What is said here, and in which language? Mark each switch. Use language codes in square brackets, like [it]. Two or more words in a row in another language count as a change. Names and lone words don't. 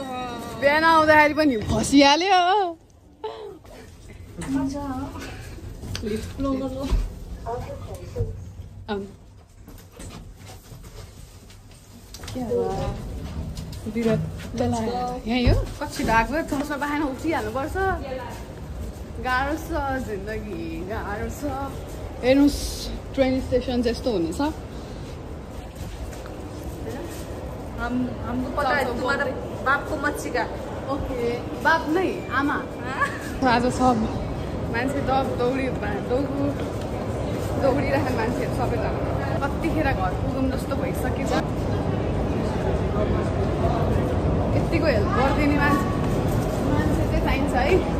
[ne] बिहान आउँदाखेरि पनि फसिहाल्यो यहीँ हो कति भएको चौसमा बाखेर उठिहाल्नुपर्छ गाह्रो छ जिन्दगी गाह्रो छ हेर्नुहोस् [en] train station [ne] जस्तो हुनेछ [hi] हमको पता है तुम्हारा बाप को मत सिका [ne] ओके बाप नै आमा आज सब मान्छे दौडिरहेको मान्छेहरू सबैजना कतिखेर घर पुगौँ जस्तो भइसकेछ यतिको हेल्प गरिदिने मान्छे चाहिँ चाहिन्छ है